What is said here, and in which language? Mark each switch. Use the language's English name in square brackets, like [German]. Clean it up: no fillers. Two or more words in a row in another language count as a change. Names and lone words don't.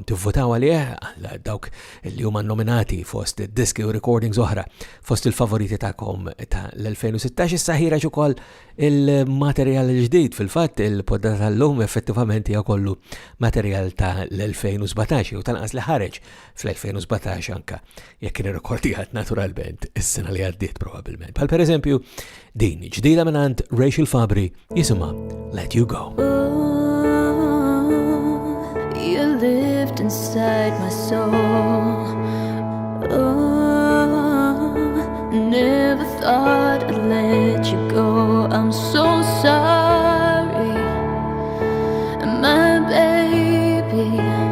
[Maltese] tivvotaw għalih għal dawk li huma nominati fost diski u recordings oħra fost il-favoriti tagħkom ta' l-2016 issa ħireġ ukoll il-materjal ġdid fil-fatt il-poddata tal-lum effettivament hija kollu materjal ta' l-2017 u tanqas li ħareġ fl-2017 anka jekk irrekordijat naturalment is-sena li għaddiet probabbilment. Bħal pereżempju din ġdida mingħand Rachel Fabri jisimha Let You Go. [English] You lived inside my soul. Never thought I'd let you go. I'm so sorry, my baby.